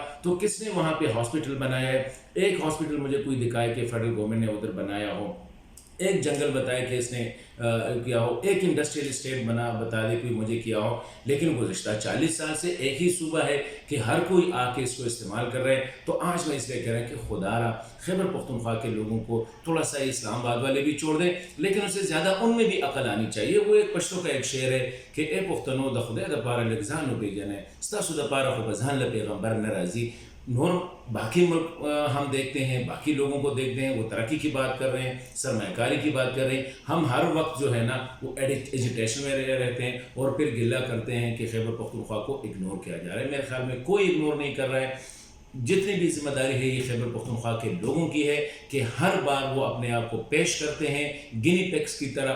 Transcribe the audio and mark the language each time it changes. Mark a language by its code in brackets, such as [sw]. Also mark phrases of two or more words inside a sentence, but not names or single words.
[ur] تو کس نے وہاں پہ ہاسپٹل بنایا ہے؟ ایک ہاسپٹل مجھے کوئی دکھائے کہ [en] federal government [ur] نے ادھر بنایا ہو، ایک جنگل بتائے کہ اس نے کیا ہو، ایک [en] industrial estate [ur] بتا دے کوئی مجھے کیا ہو. لیکن گزشتہ 40 سال سے ایک ہی صوبہ ہے کہ ہر کوئی آ کے اس کو استعمال کر رہے ہیں. تو آج میں اس لیے کہہ رہا ہوں کہ خدا را خیبر پختونخوا کے لوگوں کو تھوڑا سا اسلام آباد والے بھی چھوڑ دیں، لیکن اس سے زیادہ ان میں بھی عقل آنی چاہیے. وہ ایک پشتو کا ایک شعر ہے کہ [ps] اے پختنو د خدای د پاره لږ ځان وپېژنئ، ستاسو د پاره خو به ځان له پیغمبر نه راځي. [ur] نور باقی ملک ہم دیکھتے ہیں، باقی لوگوں کو دیکھتے ہیں، وہ ترقی کی بات کر رہے ہیں، سرمایہ کاری کی بات کر رہے ہیں. ہم ہر وقت جو ہے نا وہ ایجیٹیشن میں رہتے ہیں اور پھر گلہ کرتے ہیں کہ خیبر پختونخوا کو اگنور کیا جا رہا ہے. میرے خیال میں کوئی اگنور نہیں کر رہا ہے. جتنی بھی ذمہ داری ہے یہ خیبر پختونخوا کے لوگوں کی ہے کہ ہر بار وہ اپنے آپ کو پیش کرتے ہیں [en] guinea pigs [ur] کی طرح.